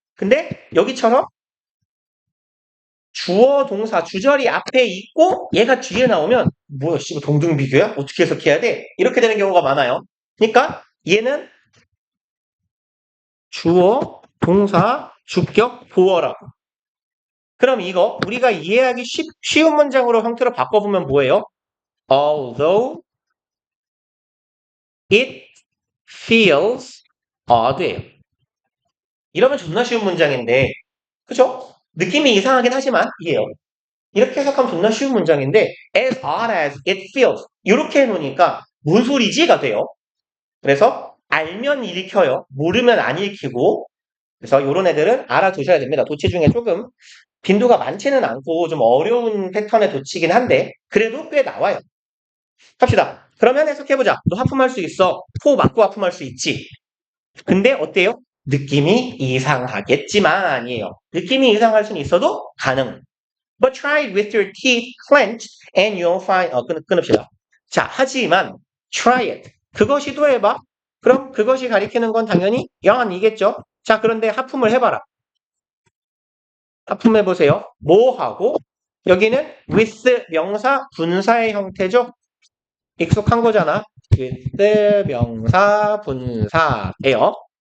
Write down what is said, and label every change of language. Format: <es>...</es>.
<ko>근데 여기처럼 주어, 동사, 주절이 앞에 있고 얘가 뒤에 나오면 뭐야, 씨, 동등비교야? 어떻게 해석해야 돼? 이렇게 되는 경우가 많아요. 그러니까 얘는 주어, 동사, 주격, 보어라고. 그럼 이거 우리가 이해하기 쉬운 문장으로 형태로 바꿔보면 뭐예요?</ko> <en>Although it feels odd예요.</en> <ko>이러면 존나 쉬운 문장인데 그죠? 느낌이 이상하긴 하지만 이해요. 이렇게 해석하면 존나 쉬운 문장인데</ko> <en>as odd as it feels</en> <ko>이렇게 해놓으니까 뭔 소리지가 돼요. 그래서 알면 읽혀요. 모르면 안 읽히고 그래서 이런 애들은 알아두셔야 됩니다. 도치 중에 조금 빈도가 많지는 않고 좀 어려운 패턴의 도치긴 한데 그래도 꽤 나와요. 합시다. 그러면 해석해보자. 너 하품할 수 있어. 코 막고 하품할 수 있지. 근데 어때요? 느낌이 이상하겠지만이에요. 느낌이 이상할 수는 있어도 가능.</ko> <en>But try it with your teeth clenched and you'll find</en> <ko>끊읍시다. 자, 하지만</ko> <en>try it.</en> <ko>그거 시도해봐. 그럼 그것이 가리키는 건 당연히 yawn이겠죠. 자, 그런데 하품을 해봐라. 하품해보세요. 뭐 하고? 여기는 with 명사 분사의 형태죠. 익숙한 거잖아. with 명사 분사예요.</ko>